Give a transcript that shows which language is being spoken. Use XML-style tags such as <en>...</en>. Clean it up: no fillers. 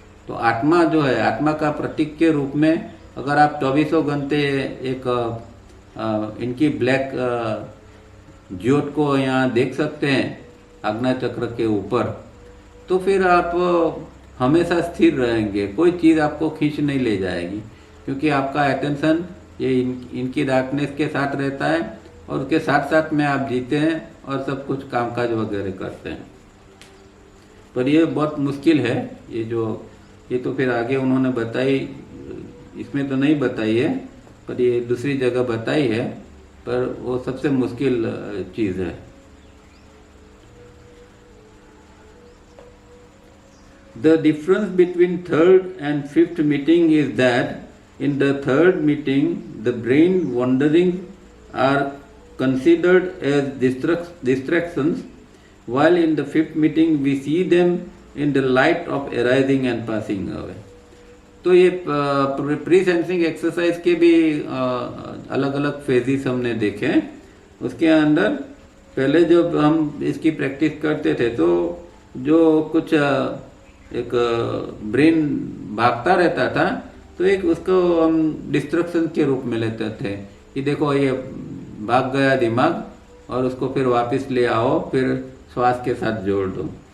<hi>तो आत्मा जो है, आत्मा का प्रतीक के रूप में अगर आप 24 घंटे एक इनकी ब्लैक ज्योत को यहाँ देख सकते हैं आज्ञा चक्र के ऊपर, तो फिर आप हमेशा स्थिर रहेंगे, कोई चीज़ आपको खींच नहीं ले जाएगी, क्योंकि आपका अटेंशन ये इनकी डार्कनेस के साथ रहता है और उसके साथ साथ में आप जीते हैं और सब कुछ कामकाज वगैरह करते हैं। पर ये बहुत मुश्किल है। ये तो फिर आगे उन्होंने बताई, इसमें तो नहीं बताई है, पर ये दूसरी जगह बताई है, पर वो सबसे मुश्किल चीज़ है।</hi> <en>The difference between third and fifth meeting is that in the third meeting the brain wanderings are considered as distractions, while in the 5th meeting we see them in the light of arising and passing away.</en> <hi>तो ये pre sensing exercise के भी अलग अलग phases हमने देखे। उसके अंदर पहले जब हम इसकी प्रैक्टिस करते थे तो जो कुछ एक ब्रेन भागता रहता था, तो एक उसको हम डिस्ट्रक्शन के रूप में लेते थे कि देखो ये भाग गया दिमाग, और उसको फिर वापस ले आओ, फिर श्वास के साथ जोड़ दो।</hi>